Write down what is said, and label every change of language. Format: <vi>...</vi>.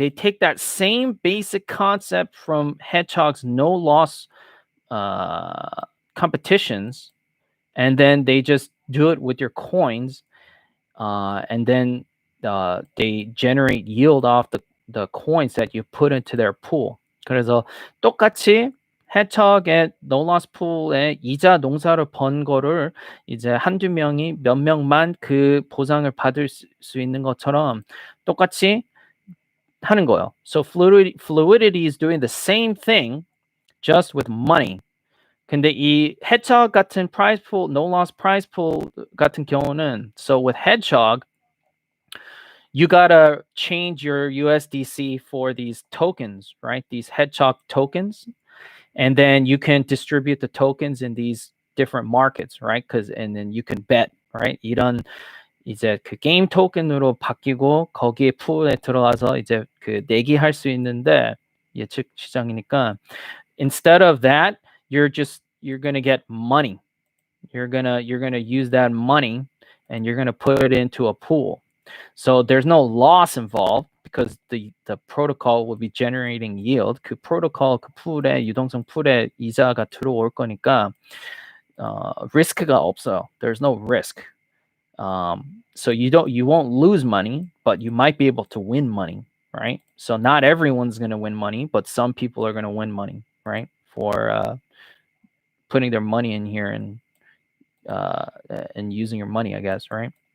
<en>They take that same basic concept from Hedgehog's no-loss competitions, and then they just do it with your coins, and then they generate yield off the coins that you put into their pool.</en> <ko>그래서 똑같이 hedgehog의 no loss pool에 이자 농사를 번 거를 이제 한두 명이 몇 명만 그 보상을 받을 수 있는 것처럼 똑같이 하는 거예요.</ko> <en>So fluidity is doing the same thing, just with money.</en> <ko>근데 이 hedgehog 같은 prize pool, no loss prize pool 같은 경우는,</ko> <en>so with hedgehog, you gotta change your USDC for these tokens, right? These hedgehog tokens, and then you can distribute the tokens in these different markets, right? And then you can bet, right?</en> <ko>이런 이제 그 게임 토큰으로 바뀌고 거기에 풀에 들어가서 이제 그 내기할 수 있는데 예측 시장이니까</ko> <en>instead of that, you're gonna get money. You're gonna use that money and you're gonna put it into a pool. So there's no loss involved because the protocol will be generating yield.</en> <ko>그 프로토콜 그 풀에 유동성 풀에 이자가 들어올 거니까 risk가 없어요.</ko> <en>There's no risk. So you won't lose money, but you might be able to win money, right? So not everyone's going to win money, but some people are going to win money, right? For putting their money in here and using your money, I guess, right?</en>